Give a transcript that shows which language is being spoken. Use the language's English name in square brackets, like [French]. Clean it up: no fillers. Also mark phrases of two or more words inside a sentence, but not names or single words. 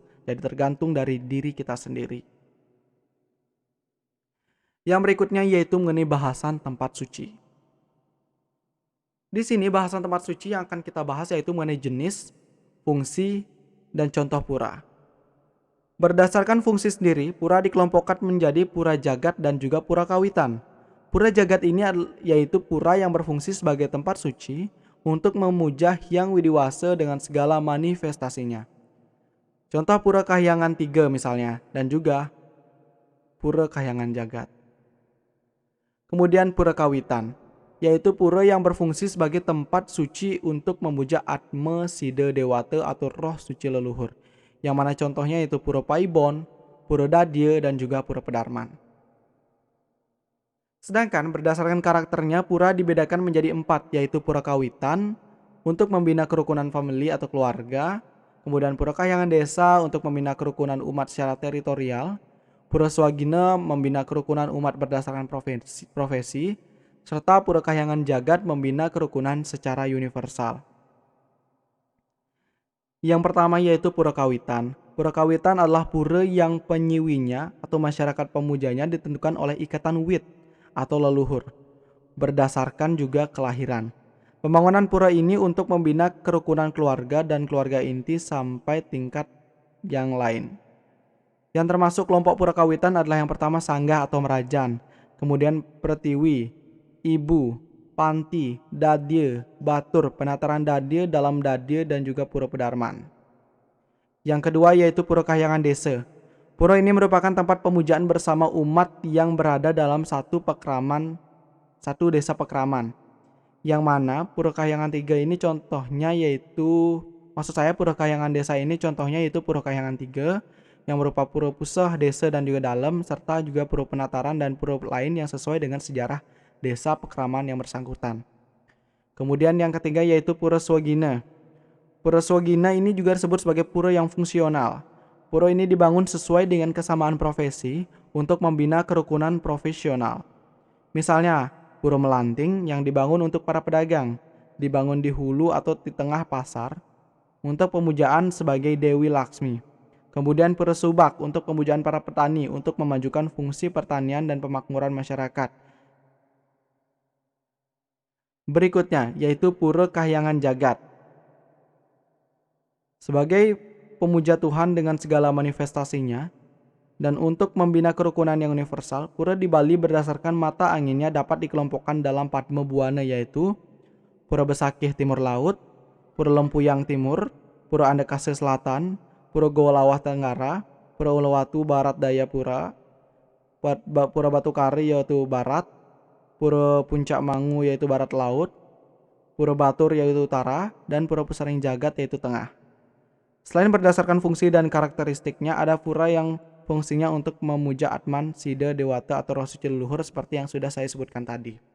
[Indonesian] Jadi tergantung dari diri kita sendiri. Yang berikutnya yaitu mengenai bahasan tempat suci. Di sini bahasan tempat suci yang akan kita bahas yaitu mengenai jenis, fungsi, dan contoh pura. Berdasarkan fungsi sendiri, pura dikelompokkan menjadi pura jagat dan juga pura kawitan. Pura jagat ini yaitu pura yang berfungsi sebagai tempat suci untuk memuja Hyang Widiwasa dengan segala manifestasinya. Contoh pura Kahyangan 3 misalnya, dan juga pura Kahyangan Jagat. Kemudian pura kawitan, yaitu pura yang berfungsi sebagai tempat suci untuk memuja Atma Sida Dewata atau roh suci leluhur. Yang mana contohnya yaitu pura Paibon, pura Dadya, dan juga pura Pedarman. Sedangkan berdasarkan karakternya pura dibedakan menjadi 4, yaitu pura kawitan untuk membina kerukunan famili atau keluarga, kemudian pura kahyangan desa untuk membina kerukunan umat secara teritorial, pura swagina membina kerukunan umat berdasarkan profesi, serta pura kahyangan jagat membina kerukunan secara universal. Yang pertama yaitu pura kawitan. Pura kawitan adalah pura yang penyiwinya atau masyarakat pemujanya ditentukan oleh ikatan wit atau leluhur, berdasarkan juga kelahiran. Pembangunan pura ini untuk membina kerukunan keluarga dan keluarga inti sampai tingkat yang lain. Yang termasuk kelompok pura kawitan adalah yang pertama sanggah atau merajan, kemudian pertiwi, ibu, panti, dadya, batur, penataran dadya, dalam dadya, dan juga pura pedarman. Yang kedua yaitu pura kahyangan desa. Pura ini merupakan tempat pemujaan bersama umat yang berada dalam satu desa pekraman. Yang mana pura kahyangan 3 ini contohnya yaitu, pura kahyangan desa ini contohnya yaitu pura kahyangan 3 yang berupa pura pusah, desa, dan juga dalam, serta juga pura penataran dan pura lain yang sesuai dengan sejarah desa pekraman yang bersangkutan. Kemudian yang ketiga yaitu pura swagina. Pura swagina ini juga disebut sebagai pura yang fungsional. Pura ini dibangun sesuai dengan kesamaan profesi untuk membina kerukunan profesional. Misalnya, pura melanting yang dibangun untuk para pedagang, dibangun di hulu atau di tengah pasar untuk pemujaan sebagai Dewi Laksmi. Kemudian pura subak untuk pemujaan para petani untuk memajukan fungsi pertanian dan pemakmuran masyarakat. Berikutnya yaitu pura kahyangan jagat. Sebagai pemuja Tuhan dengan segala manifestasinya, dan untuk membina kerukunan yang universal, pura di Bali berdasarkan mata anginnya dapat dikelompokkan dalam Padma Buana, yaitu Pura Besakih Timur Laut, Pura Lempuyang Timur, Pura Andekase Selatan, Pura Golawah Tenggara, Pura Uluwatu Barat Daya Pura, Pura Batu Kari yaitu Barat, Pura Puncak Mangu yaitu Barat Laut, Pura Batur yaitu Utara, dan Pura Pusaring Jagat yaitu Tengah. Selain berdasarkan fungsi dan karakteristiknya, ada pura yang fungsinya untuk memuja Atman, Sida, Dewata, atau roh suci leluhur seperti yang sudah saya sebutkan tadi.